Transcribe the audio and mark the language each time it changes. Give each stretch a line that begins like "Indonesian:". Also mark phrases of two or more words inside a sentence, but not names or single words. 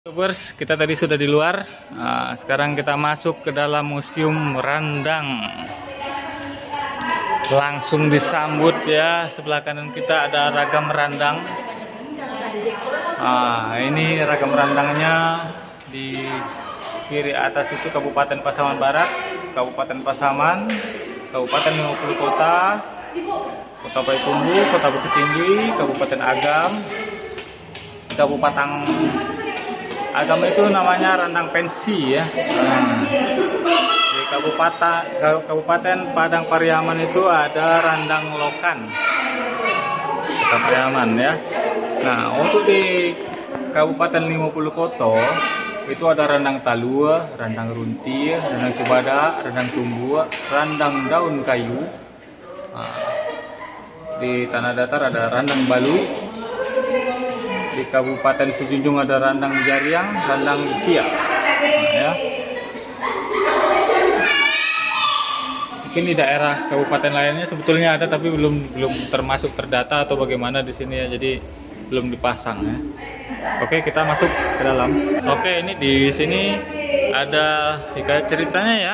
Indonesian: Youtubers, kita tadi sudah di luar. Sekarang kita masuk ke dalam museum Randang. Langsung disambut ya, sebelah kanan kita ada ragam randang. Ini ragam randangnya. Di kiri atas itu Kabupaten Pasaman Barat, Kabupaten Pasaman, Kabupaten 50 Kota, Kota Payakumbuh, Kota Bukit Tinggi, Kabupaten Agam, Kabupaten Agam itu namanya Randang Pensi ya. Di Kabupaten Padang Pariaman itu ada Randang Lokan, Kota Pariaman ya. Nah, untuk di Kabupaten 50 Kota itu ada Randang Talua, Randang Runtir, Randang Cibada, Randang Tumbuh, Randang Daun Kayu. Di Tanah Datar ada Randang Balu. Di Kabupaten Sejunjung ada Randang Jariang, Randang Itia. Ya. Mungkin di daerah kabupaten lainnya sebetulnya ada, tapi belum termasuk terdata atau bagaimana di sini ya. Jadi belum dipasang ya. Oke, kita masuk ke dalam. Oke, ini di sini ada hikayat ceritanya ya.